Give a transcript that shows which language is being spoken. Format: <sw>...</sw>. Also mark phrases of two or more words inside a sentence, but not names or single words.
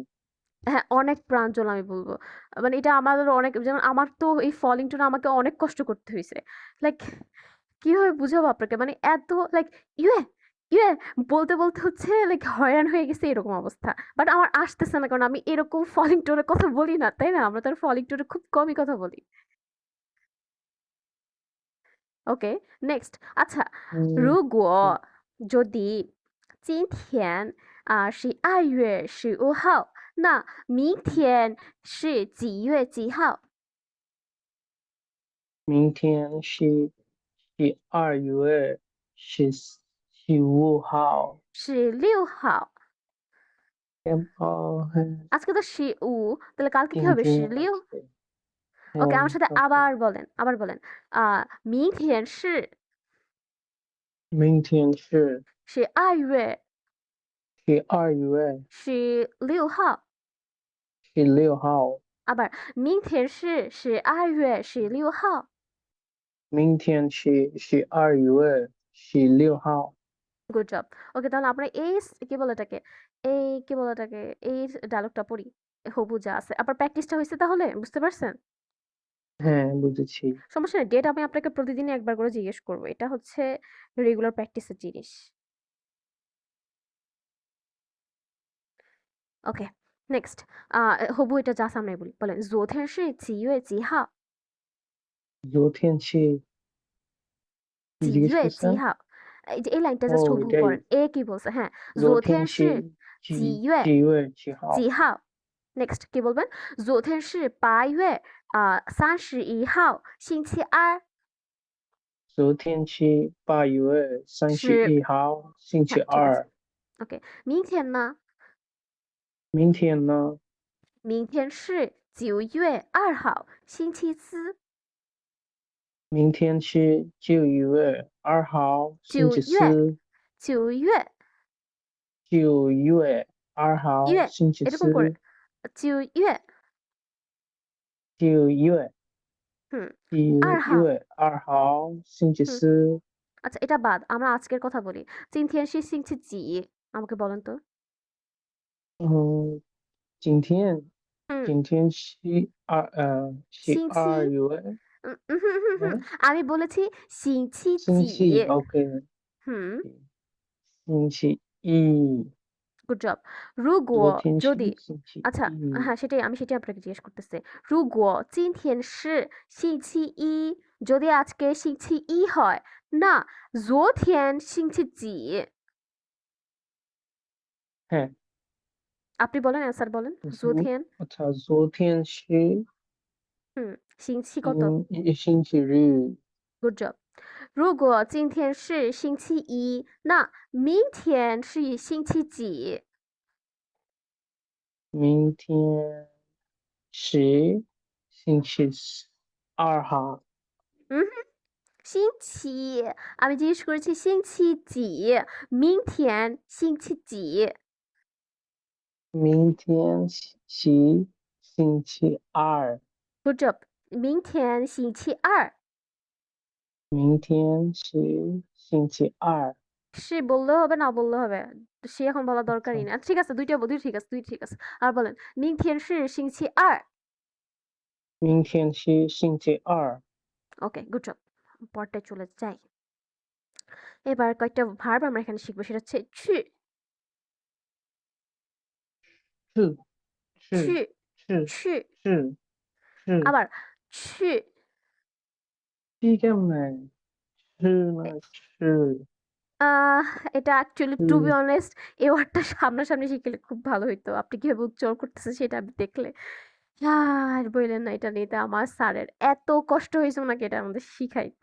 <bn>হ্যাঁ অনেক প্রাঞ্জল আমি বলবো মানে এটা আমাদের অনেক যেমন আমার তো এই</bn> <en>falling tone</en> <bn>আমাকে অনেক কষ্ট করতে হয়েছে লাইক কিভাবে বুঝাবো আপনাকে মানে এত লাইক ইয়ে ইয়ে বলতে বলতে হচ্ছে লাইক হয়রান হয়ে গেছে এরকম অবস্থা বাট আমার আসতেছে না কারণ আমি এরকম</bn> <en>falling tone</en> <bn>কথা বলি না তাই না আমরা তো</bn> <en>falling tone</en> <bn>খুব কমই কথা বলি ওকে নেক্সট আচ্ছা 如 হুম</bn> <zh>果 যদি 今天12月15号那明天是几月几号明天是12月15号。</zh> <bn>16号 আজকে তো 15 তাহলে কালকে কি হবে 16 ওকে আমার সাথে আবার বলেন</bn> <zh>明天是明天是 12月 12月 16号 16号。</zh> <bn>আবার</bn> <zh>明天是12月16号明天是12月16号。</zh> <bn>গুড জব ওকে তাহলে আমরা এই কি বলে এটাকে এই ডায়লগটা পড়ি হবু যা আছে আবার প্র্যাকটিসটা হয়েছে তাহলে বুঝতে পারছেন হ্যাঁ, বুঝেছি। সমস্যা নেই ডেট আমি আপনাকে প্রতিদিনই একবার করে জিজ্ঞেস করবো এটা হচ্ছে</bn> <en>regular practice</en> <bn>জিনিস ওকে নেক্সট হবু এটা যা সামনে বলেন</bn> <zh>昨天是几月几号昨天是几</zh> <bn>你জিজ্ঞেস</bn> <zh>月几</zh> <bn>করছেন? 号এই যে এই লাইনটা জাস্ট ও হুবহু এটাই। পড়েন এ কি বলছে হ্যাঁ</bn> <zh>昨天是几月几月几号？</zh> <bn>几号 নেক্সট কি বলবেন</bn> <zh>昨天是8月31号星期二昨天是8月31号，星期</zh> <bn>হ্যাঁ ঠিক আছে</bn> <zh>二。 ওকে 明天呢明天呢？明天是9月2号星期四明天是9月2号，星期四。 9月 9月2号，月星期</zh> <bn>এরকম করে</bn> <zh>四。 9月 9月 হুম 2号 9月2号，星期 হুম 四。</zh> <bn>আচ্ছা এটা বাদ আমরা আজকের কথা বলি</bn> <zh>今天是星期几</zh> <bn>আমাকে বলেন তো</bn> <zh>嗯，今天 হুম 今天是星期 2月，</zh> <bn>আমি বলেছি 星期</bn> <zh>星几期 OK， হুম 星期一。</zh> <en>good job</en> <bn>如果</bn> <zh>昨天是</zh> <bn>যদি</bn> <zh>星期</zh> <bn>আচ্ছা</bn> <zh>一。</zh> <bn>হ্যাঁ সেটাই আপনাকে জিজ্ঞেস করতেছি</bn> <zh>如果今天是星期一</zh> <bn>যদি আজকে 星期一 হয় না</bn> <zh>昨天星期几</zh> <bn>হ্যাঁ, আপনি বলেন অ্যান্সার বলেন 昨天</bn> <zh>আচ্ছা, 昨天是</zh> <bn>হুম 星期কত</bn> <zh>星期日。</zh> <en>good job</en> <zh>如果今天是星期一那明天是星期几明天是星期2号。</zh> <bn>星期 আমি জিজ্ঞেস করেছি</bn> <zh>星期几明天星期几明天是星期二。</zh> <en>Good job</en> <zh>明天星期二明天是星期二。</zh> <bn>সে বললে হবে না বললে হবে সে এখন বলা দরকারই না ঠিক আছে দুই ঠিক আছে আর বলেন</bn> <zh>明天是星期二明天是星期二。</zh> <bn>ওকে</bn> <en>good job</en> <bn>পরটায় চলে যাই এবার কয়েকটা ভার্ব আমরা এখানে শিখবো সেটা হচ্ছে 去</bn> <zh>是是去是去是是 আবার去</zh> <bn>是কেমনে? 是না?</bn> <zh>是</zh> <bn>আহ এটা অ্যাকচুয়ালি টু হুম</bn> <en>be honest</en> <bn>এই ওয়ার্ডটা সামনাসামনি শিখলে খুব ভালো হইতো। আপনি কিভাবে উচ্চারণ করতেছেন সেটা আমি দেখলে। আর বললেন না এটা নিতে আমার স্যারের এত কষ্ট হয়েছে ওনাকে এটা আমাদের শিখাইতে।</bn>